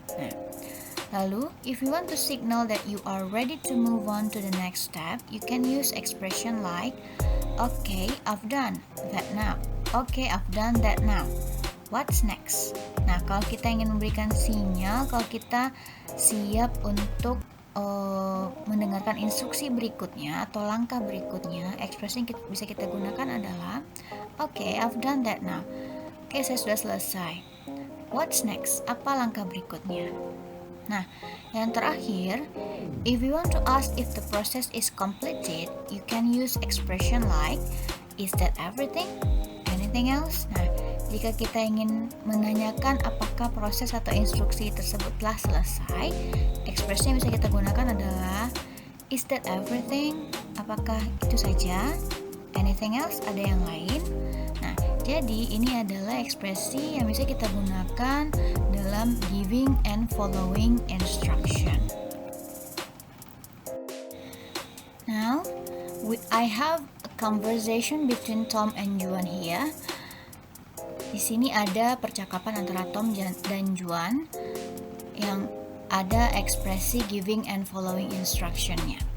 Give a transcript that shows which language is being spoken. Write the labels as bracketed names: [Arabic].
[English] Nah, lalu, if you want to signal that you are ready to move on to the next step, you can use expression like, okay, I've done that now. Okay, I've done that now. What's next? [Indonesian] Nah, kalau kita ingin memberikan sinyal, kalau kita siap untuk mendengarkan instruksi berikutnya atau langkah berikutnya, ekspresi yang bisa kita gunakan adalah, [English] okay, I've done that now. [Indonesian] Oke, saya sudah selesai. [English] What's next? [Indonesian] Apa langkah berikutnya? [English] Nah, yang terakhir, if you want to ask if the process is completed, you can use expression like, is that everything? Anything else? [Indonesian] Nah, jika kita ingin menanyakan apakah proses atau instruksi tersebut telah selesai, ekspresi yang bisa kita gunakan adalah, [English] Is that everything? [Indonesian] Apakah itu saja? [English] Anything else? [Indonesian] Ada yang lain? Nah, jadi ini adalah ekspresi yang bisa kita gunakan dalam giving and following instruction. [English] Now, I have a conversation between Tom and Juan here. [Indonesian] Di sini ada percakapan antara Tom dan Juan yang ada ekspresi giving and following instruction-nya.